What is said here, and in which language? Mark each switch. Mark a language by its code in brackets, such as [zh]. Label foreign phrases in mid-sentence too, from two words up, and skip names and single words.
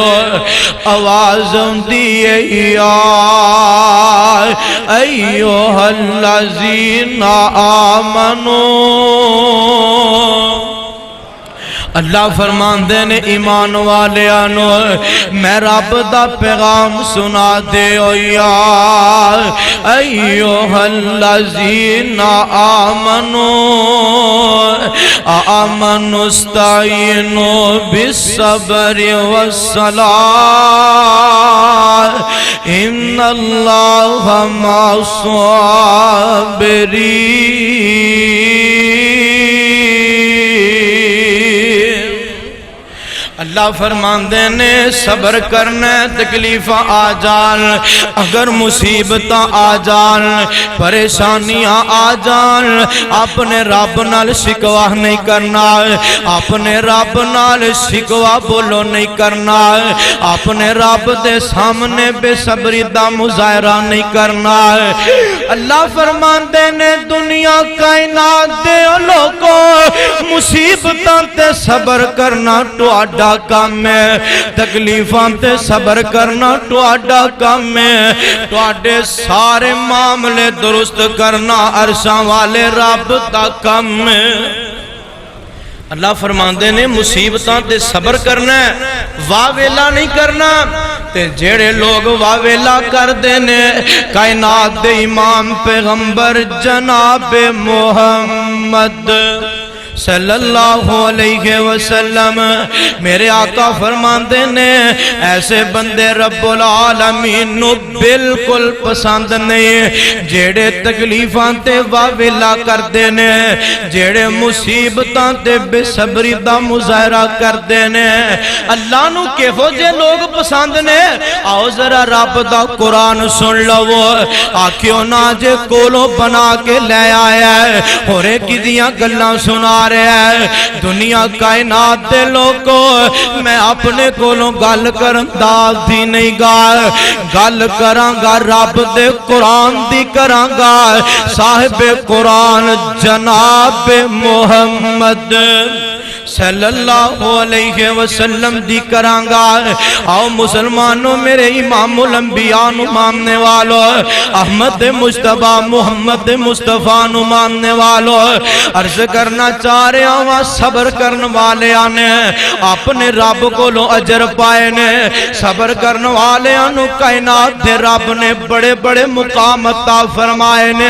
[pa] آواز دیئے [ar] یا ایوہ الذین آمنو، [pa] اللہ فرمان دینے ایمان والے آنو میں رب دا پیغام سنا دے یا [ar] ایوہ الذین آمنو آمنوا استعینوا بالصبر والصلاة ان اللہ مع الصابرین۔ [pa] اللہ فرمان دینے صبر کرنے تکلیفہ آ جان، اگر مصیبتاں آ جان، پریشانیاں آ جان، اپنے رب نال شکوہ نہیں کرنا، اپنے رب نال شکوہ بولو نہیں کرنا، اپنے رب دے سامنے بے صبری دا مظاہرہ نہیں کرنا۔ اللہ فرمان دینے دنیا کائنات دے لوگوں مصیبتاں تے صبر کرنا تو آڈا کام ہے، تکلیفاں تے صبر کرنا تو آڈا کام ہے، تو آڈے سارے معاملے درست کرنا عرشاں والے رب دا کام ہے۔ اللہ فرماندے نے مصیبتاں تے صبر کرنا ہے، واہ ویلا نہیں کرنا۔ تے جیڑے لوگ واہ ویلا کر دینے کائنات دے امام پیغمبر جناب محمد [ar] صلی اللہ علیہ وسلم [pa] میرے آقا فرماندے نے ایسے بندے رب العالمین نو بالکل پسند نہیں جیڑے تکلیفاں تے واویلا کر دینے، جیڑے مصیبتاں تے بے صبری دا مظاہرہ کر دینے۔ اللہ نو کیہو جے لوگ پسند نے؟ آؤ ذرا رب دا قرآن سن لو، آکھیو نا جے کولو بنا کے لے آیا ہے اور ایک دیاں گلاں سنا رہے ہیں۔ دنیا کائنات دے لوگوں میں اپنے کولوں گل کرن دا دی نہیں گا، گل کراں گا رب دے قرآن دی کراں گا، صاحب قرآن جناب محمد [ar] صلی اللہ علیہ وسلم [pa] دی کرانگا۔ آؤ مسلمانوں میرے امام الانبیاء نو ماننے والو، احمد مجتبیٰ محمد مصطفیٰ نو ماننے والو، عرض کرنا چاہ رہے ہوں صبر کرن والے آنے اپنے رب کو لو اجر پائے نے، صبر کرن والے آنو کائنات دے رب نے بڑے بڑے مقام عطا فرمائے نے۔